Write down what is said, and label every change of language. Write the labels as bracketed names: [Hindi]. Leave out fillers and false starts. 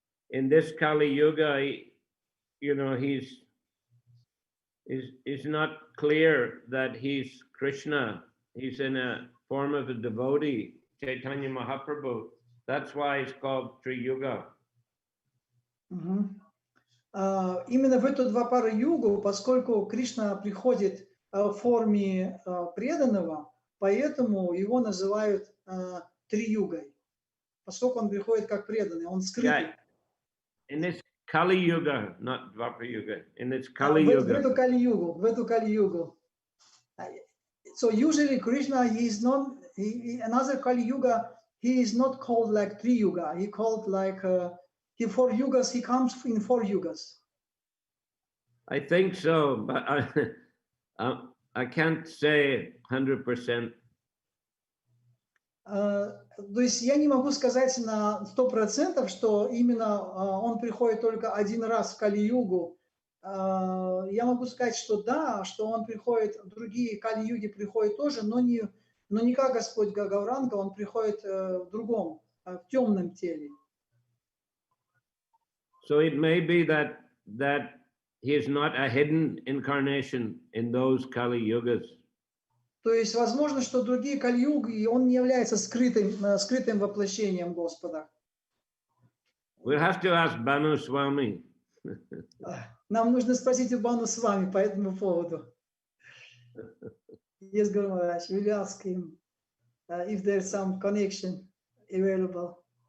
[English] In this Kali Yuga, he's not clear that he's Krishna. He's in a form of a devotee, Chaitanya Mahaprabhu. That's why it's called Tri Yuga. [Russian] Именно в эту Двапара Югу, поскольку Кришна приходит в форме преданного, поэтому его называют Три-югой, поскольку он приходит как преданный, он скрытый. [English] Yeah. In this Kali Yuga, not Dvapara Yuga, in this Kali Yuga. [Russian] В эту Кали-югу. [English] So usually Krishna, he is not, another Kali Yuga, he is not called like Tri-yuga, he called like, he 4 yugas, he comes in 4 yugas. I think so, but I can't say 100%. [Russian] То есть я не могу сказать на 100%, что именно он приходит только один раз в Кали-югу, я могу сказать, что да, что он приходит, другие Кали-юги приходят тоже, но не как Господь Гауранга, он приходит в другом, в темном теле. [English] So it may be that he is not a hidden incarnation in those Kali Yugas. [Russian] То есть возможно, что другие Кали-юги, он не является скрытым воплощением Господа. [English] We'll have to ask Banu Swami. [Russian] Нам нужно спросить у Бану с вами по этому поводу. [English] Yes, Guru Maharaj, we'll ask him if there's some connection available.